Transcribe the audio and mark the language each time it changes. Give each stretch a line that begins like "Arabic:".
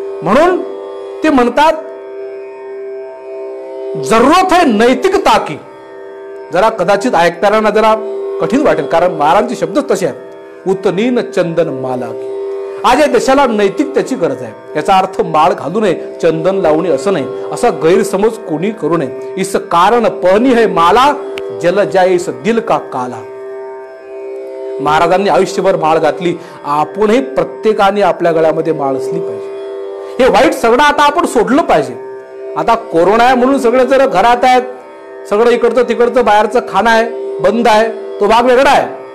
Marathi: म्हणून ते म्हणतात
Hindi: जरूरत है नैतिकता की.
Marathi: जरा कदाचित ऐकताना जरा कठीण वाटेल, कारण महाराजांचे शब्दच तसे आहेत,
Hindi: उतनीन चंदन माला की.
Marathi: आज या देशाला नैतिकतेची गरज आहे. याचा अर्थ माळ घालू नये, चंदन लावणे असं नाही. असा गैरसमज कोणी करू नये.
Hindi: इस कारण पहनी है माला, जल जाए इस दिल का काला.
Marathi: महाराजांनी आयुष्यभर माळ घातली. आपणही प्रत्येकाने आपल्या गळ्यामध्ये माळ असली पाहिजे. हे वाईट सगळं आता आपण सोडलं पाहिजे. आता कोरोना आहे म्हणून सगळे जर घरात आहेत, सगळं इकडचं तिकडचं बाहेरचं खाणं आहे, बंद आहे, तो भाग वेगळा आहे.